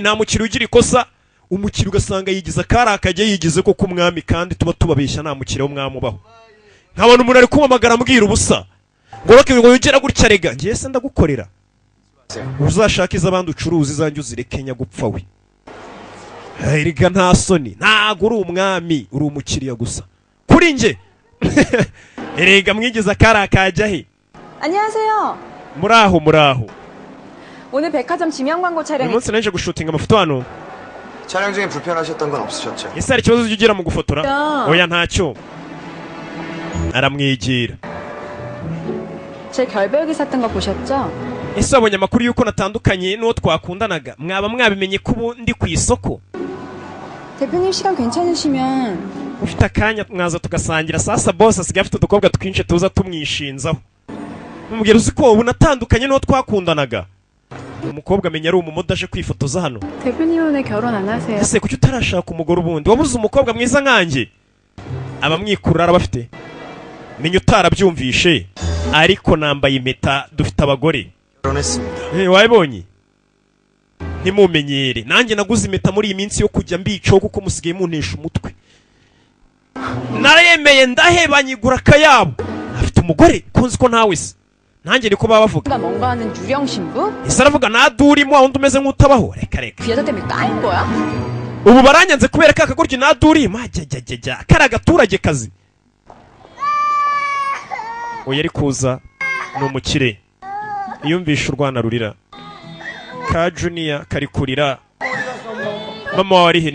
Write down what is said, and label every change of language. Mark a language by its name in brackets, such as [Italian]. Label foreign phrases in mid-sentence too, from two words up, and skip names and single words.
[Kinyarwanda] nta mukiriya ugira ikosa umukiriya ugasanga yigize akari akajya yigize ko kumwami kandi tuba tubabeshya nta mukiriya w'umwamubaho nkabona umuntu ari kumamagara ambwira ubusa ngo roke ngo yugera gutya rega ngiye se ndagukorera uzashaka iz'abandi ucuruza izanjye uzirekenya gupfa we rega nta soni ntago uri umwami uri umukiriya gusa kuri nge erega mwigeze akari akajya he? [Korean] 안녕하세요. [Kinyarwanda] muraho. [Korean] 오늘 백화점 지명 광고 [Kinyarwanda] uyu [Korean] 촬영이 [Kinyarwanda] munsi naje gushutinga amafoto hano. [Korean] 촬영 중에 불편하셨던 건 없으셨죠? [Kinyarwanda] ese hari ikibazo ugira mu gufotora? [Korean] 야. [Kinyarwanda] oya ntacyo. aramwigira. [Korean] 제 결벽이 샀던 거 보셨죠? [Kinyarwanda] ese wabonye amakuru y'uko natandukanye n'uwo twakundanaga? mwaba mwabimenye ko ubu ndi ku isoko? [Korean] 대표님 시간 괜찮으시면 [Kinyarwanda] ufite akanya mwaza tugasangira. sasa boss asigaye afite udukobwa twinshi tuza tumwishinzaho. mubwira uzi ko ubu natandukanye n'uwo twakundanaga? umukobwa amenya ari umumodo aje kwifotoza hano. [Korean] 대표님 오늘 결혼 안 하세요? [Kinyarwanda] ese kuki utarashaka umugore ubundi? wabuze umukobwa mwiza nkanjye? abamwikurura arabafite. menya utarabyumvishe ariko nambaye impeta dufite abagore. [Korean] 결혼했습니다. [Kinyarwanda] wabibonye? ntimumenyere nanjye naguze impeta muri iyi minsi yo kujya mbicaho kuko musigaye muntesha umutwe. narayemeye ndaheba nyigura akayabo. afite umugore kunzi ko ntawe se. nanjye niko baba bavuga. [Korean] 뭔가 하는 유령 신부? [Kinyarwanda] ese aravuga nadurimo aho undi umeze nk'utabaho. reka [Korean] 그 여자 때문에 까인 거야? [Kinyarwanda] ubu baranyanze kubera ka kagoryi nadurimo. ajyajyajya kari agaturage kazi. oya ari kuza ni umukire. iyumvisha urwana rurira. ka junior kari kurira. mama wawe ari he?